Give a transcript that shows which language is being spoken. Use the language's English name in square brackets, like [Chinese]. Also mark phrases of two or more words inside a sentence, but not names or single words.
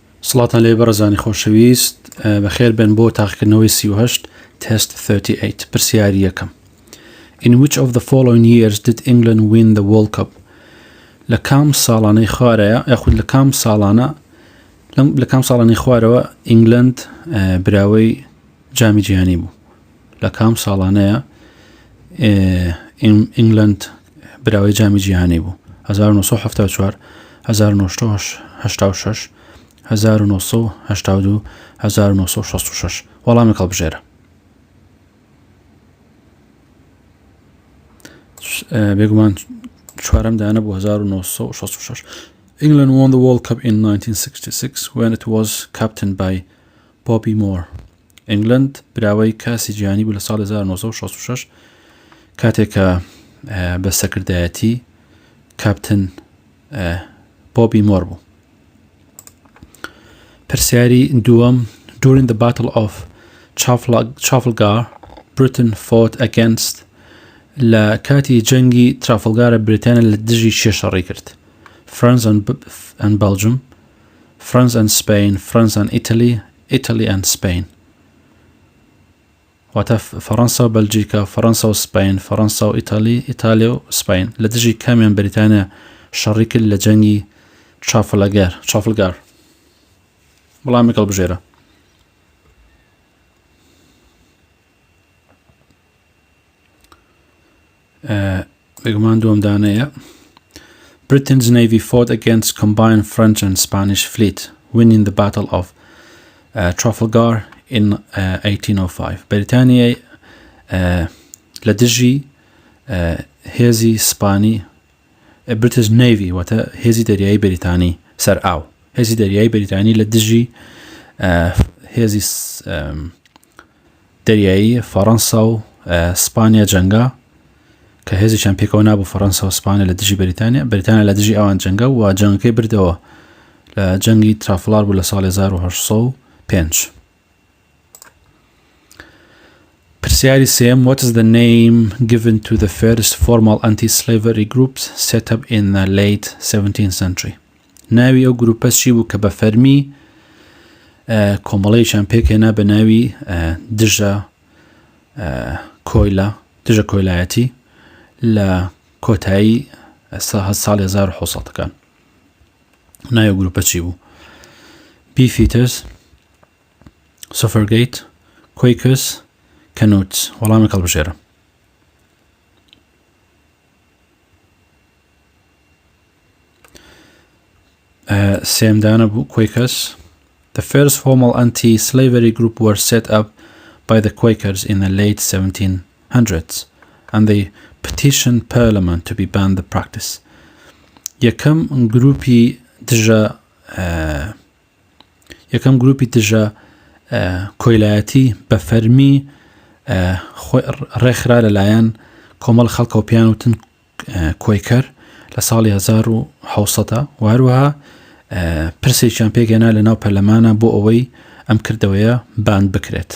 [Central Kurdish] سڵاتان لێ بەڕێزانی خۆشەویست بەخێر بن بۆ تاقیکردنەوەی 38 تست 38 پرسیاری یەکەم. [English] In which of the following years did England win the World Cup؟ [Central Kurdish] لە کام ساڵانەی خوارەیە یاخود لە کام ساڵانەی خوارەوە ئینگلند براوەی جامی جیهانی بوو. لە کام ساڵانەیە ئینگلند براوەی جامی جیهانی بوو؟ 1974 1986 1982 1966 وەڵامی هەڵبژێرە. بێگومان چوارەم دانە بوو 1966. [English] England won the World Cup in 1966 when it was captained by Bobby Moore. [Central Kurdish] England براوەی کاسی جیهانی بوو لە ساڵی 1966 کاتێکە بە سەرکردایەتی کاپتن بۆبی مۆر بوو. پرسیاری دووەم [English] During the Battle of Trafalgar, Britain fought against [Central Kurdish] لە کاتی جەنگی ترافلگارە بریتانیا لە دژی چێ شەڕی کرد؟ [English] France and Belgium, France and Spain, France and Italy, Italy and Spain. [Central Kurdish] واتە فەڕەنسا و بەلجیکا، فەڕەنسا و سپین، فەڕەنسا و ئیتالی، ئیتالیا و سپین لە دژی کامیان بریتانیا شەڕی کرد لە جەنگی ترافلگار. وەڵامی هەڵبژێرە. بێگومان دووەم دانەیە [English] Britain's navy fought against combined French and Spanish fleet, winning the Battle of Trafalgar in 1805. [Central Kurdish] بریتانیای لە دژی هێزی سپانی [English] British Navy [Central Kurdish] واتە هێزی دەریایی بریتانی سەر ئاو، هێزی دەریایی بریتانی لە دژی هێزی دەریایی فەڕەنسا و سپانیا جەنگا کە هێزیشان پێکەوە نابوو فەڕەنسا و سپانیا لە دژی بریتانیا لە دژی ئەوان جەنگە و جەنگەکەی بردەوە لە جەنگی ترافلار بوو لە ساڵی 1805. پرسیاری سێم [English] What is the name given to the first formal anti-slavery groups set up in the late 17th century؟ [Central Kurdish] ناوی ئەو گروپە چی بوو کە بە فەرمی کۆمەڵەیەکیان پێکهێنا بە ناوی دژە کۆیلایەتی لە کۆتایی ساڵی 1970ەکان؟ ناوی ئەو گروپە چی بوو؟ [English] Beefeaters, Suffragette, Quakers, Canuts. [Central Kurdish] وەڵامی هەڵبژێرە. سێمدانە بوو Quakers. [English] The first formal anti-slavery group were set up by the Quakers in the late 1700s and they petitioned Parliament to be banned the practice. [Central Kurdish] یەکەم گروپی دژە کۆیلایەتی بە فەرمی ڕێکخرا لەلایەن کۆمەڵ خەڵکە و پیانوتن کۆیکەر لە ساڵی 1970 و هەروەها پرسێکیان پێگەنا لە ناو پەرلەمانە بۆ ئەوەی ئەم کردەوەیە باند بکرێت.